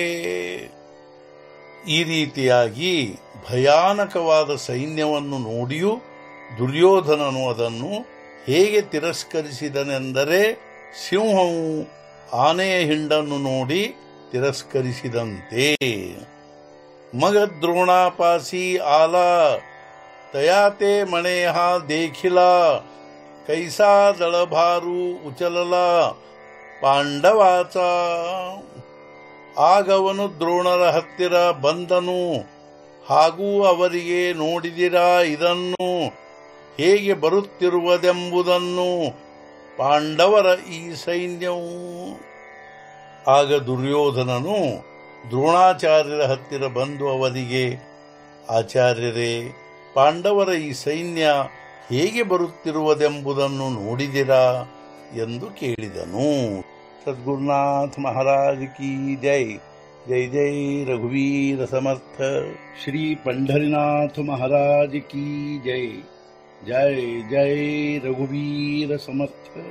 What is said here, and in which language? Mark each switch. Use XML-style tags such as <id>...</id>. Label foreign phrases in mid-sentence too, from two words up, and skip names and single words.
<kn>ಈ ರೀತಿಯಾಗಿ ಭಯಾನಕವಾದ ಸೈನ್ಯವನ್ನು ನೋಡಿಯೂ ದುರ್ಯೋಧನನು ಅದನ್ನು ಹೇಗೆ ತಿರಸ್ಕರಿಸಿದನೆಂದರೆ ಸಿಂಹವು ಆನೆಯ ಹಿಂಡನ್ನು ನೋಡಿ ತಿರಸ್ಕರಿಸಿದಂತೆ.</kn> <mr>मग द्रोणापासी आला तयाते मणेह देखिला कैसा दळभारू उचलला ಪಾಂಡವಾಚ.</mr> <kn>ಆಗವನು ದ್ರೋಣರ ಹತ್ತಿರ ಬಂದನು. ಹಾಗೂ ಅವರಿಗೆ ನೋಡಿದಿರಾ ಇದನ್ನು ಹೇಗೆ ಬರುತ್ತಿರುವುದೆಂಬುದನ್ನು ಪಾಂಡವರ ಈ ಸೈನ್ಯವು. ಆಗ ದುರ್ಯೋಧನನು ದ್ರೋಣಾಚಾರ್ಯರ ಹತ್ತಿರ ಬಂದು ಅವರಿಗೆ, ಆಚಾರ್ಯರೇ, ಪಾಂಡವರ ಈ ಸೈನ್ಯ ಹೇಗೆ ಬರುತ್ತಿರುವುದೆಂಬುದನ್ನು ನೋಡಿದಿರಾ ಎಂದು ಕೇಳಿದನು.</kn> <hi>सद्गुरुनाथ महाराज की जय।</hi> <mr>जय जय रघुवीर समर्थ।</mr> <hi>श्री पंढरीनाथ महाराज की जय।</hi> <mr>जय जय रघुवीर समर्थ।</mr>